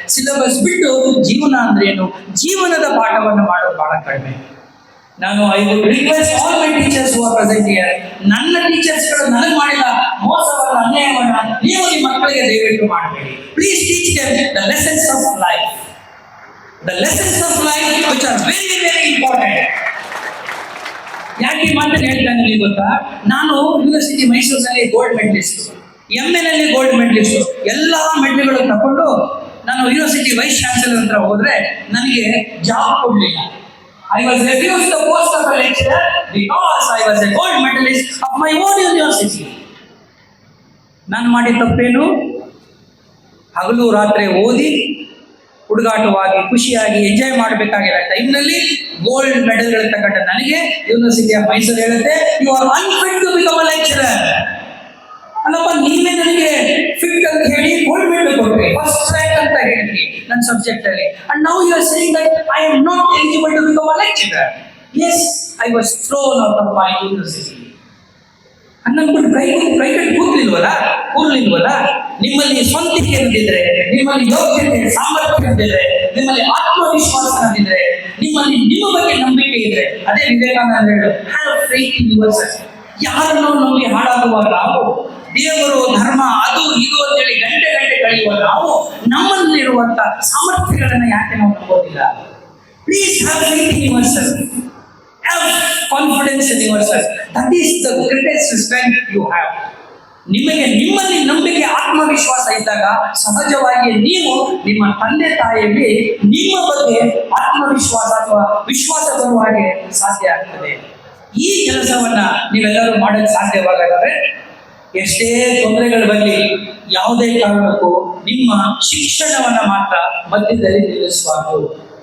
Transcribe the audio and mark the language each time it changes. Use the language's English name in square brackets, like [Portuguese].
[Kannada] Syllabus ಬಿಟ್ಟು ಜೀವನ ಅಂದ್ರೆ ಏನು, ಜೀವನದ ಪಾಠವನ್ನು ಮಾಡೋದು ಬಹಳ ಕಡಿಮೆ. [English] ನಾನು I would request all my teachers who are present here, [Kannada] ನನ್ನ ಟೀಚರ್ಸ್ಗಳು ನನಗೆ ಮಾಡಿದ ಮೋಸವನ್ನ, ಅನ್ಯಾಯವನ್ನ ನೀವು ನಿಮ್ಮ ಮಕ್ಕಳಿಗೆ ದಯವಿಟ್ಟು ಮಾಡಬೇಡಿ. [English] Please teach them the lessons of life. The lessons of life which are very, very important. [Kannada] ಯಾಕೆ ಈ ಮಾತನ್ನು ಹೇಳ್ತಾನೆ ನಿಮಗೆ ಗೊತ್ತಾ? ನಾನು ಯೂನಿವರ್ಸಿಟಿ ಮೈಸೂರಿನಲ್ಲಿ ಗೋಲ್ಡ್ ಮೆಡಲಿಸ್ಟ್, MA ನಲ್ಲಿ ಗೋಲ್ಡ್ ಮೆಡಲಿಸ್ಟ್, ಎಲ್ಲ ಮೆಡಲ್ಗಳು ತಗೊಂಡು ನಾನು ಯೂನಿವರ್ಸಿಟಿ ವೈಸ್ ಚಾನ್ಸಲರ್ ಹತ್ರ ಹೋದ್ರೆ ನನಗೆ ಜಾಬ್ ಕೊಡಲಿಲ್ಲ. [English] I was refused the post of a lecturer because I was a gold medalist of my own university. [Kannada] ನಾನು ಮಾಡಿದ ತಪ್ಪೇನು? ಹಗಲು ರಾತ್ರಿ ಓದಿ ಹುಡುಗಾಟವಾಗಿ ಖುಷಿಯಾಗಿ ಎಂಜಾಯ್ ಮಾಡಬೇಕಾಗಿರೋ ಟೈಮ್ನಲ್ಲಿ ಗೋಲ್ಡ್ ಮೆಡಲ್ಗಳು ತಗೊಂಡ ನನಗೆ ಯೂನಿವರ್ಸಿಟಿ ಆಫ್ ಮೈಸೂರು ಹೇಳುತ್ತೆ, [English] You are unfit to become a lecturer. [Kannada] ಅಲ್ಲಪ್ಪ, ನೀವೇ ನನಗೆ ಫಿಟ್ ಅಂತ ಹೇಳಿ ಗೋಲ್ಡ್ ಮೆಡಲ್ ಕೊಟ್ರಿ, ಫಸ್ಟ್ ರ್ಯಾಂಕ್ ಅಂತ ಹೇಳಿದ್ರಿ ನನ್ನ ಸಬ್ಜೆಕ್ಟ್ ಅಲ್ಲಿ, [English] And now you are saying that I am not eligible to become a lecturer. Yes, I was thrown out of my university. [Kannada] ಅನ್ನಂದ್ಬಿಟ್ಟು ಕೈ ಕಟ್ಟಿ ಕೂರ್ಲಿಲ್ವಲ್ಲ? ನಿಮ್ಮಲ್ಲಿ ಸ್ವಂತಿಕೆ ಇದ್ದಿದ್ರೆ, ನಿಮ್ಮಲ್ಲಿ ಯೋಗ್ಯತೆ ಸಾಮರ್ಥ್ಯ ಇದ್ದಿದ್ರೆ, ನಿಮ್ಮಲ್ಲಿ ಆತ್ಮವಿಶ್ವಾಸ ಇದ್ದಿದ್ರೆ, ನಿಮ್ಮಲ್ಲಿ ನಿಮ್ಮ ಬಗ್ಗೆ ನಂಬಿಕೆ ಇದ್ರೆ, ಅದೇ ವಿವೇಕಾನಂದ ಹೇಳು, [English] Have faith in yourself. [Kannada] ಯಾರನ್ನೋ ನಂಬಿ ಹಾಳಾಗುವ ನಾವು, ದೇವರು ಧರ್ಮ ಅದು ಇದು ಅಂತೇಳಿ ಗಂಟೆ ಕಳೆಯುವ ನಾವು, ನಮ್ಮಲ್ಲಿರುವಂತ ಸಾಮರ್ಥ್ಯಗಳನ್ನ ಯಾಕೆ ನಾವು ನಂಬೋದಿಲ್ಲ? [English] Please have faith in yourself. Have confidence in yourself. That is the greatest strength you have. [Kannada] ನಿಮ್ಮಲ್ಲಿ ನಂಬಿಕೆ, ಆತ್ಮವಿಶ್ವಾಸ ಇದ್ದಾಗ ಸಹಜವಾಗಿ ನೀವು ನಿಮ್ಮ ತಂದೆ ತಾಯಿಯಲ್ಲಿ ನಿಮ್ಮ ಬಗ್ಗೆ ಆತ್ಮವಿಶ್ವಾಸ ಅಥವಾ ವಿಶ್ವಾಸ ಬರುವ ಹಾಗೆ ಸಾಧ್ಯ ಆಗ್ತದೆ. ಈ ಕೆಲಸವನ್ನ ನೀವೆಲ್ಲರೂ ಮಾಡಲು ಸಾಧ್ಯವಾಗದರೆ, ಎಷ್ಟೇ ತೊಂದರೆಗಳು ಬರಲಿ, ಯಾವುದೇ ಕಾರಣಕ್ಕೂ ನಿಮ್ಮ ಶಿಕ್ಷಣವನ್ನ ಮಾತ್ರ ಮಧ್ಯದಲ್ಲಿ ನಿಲ್ಲಿಸಬಾರದು.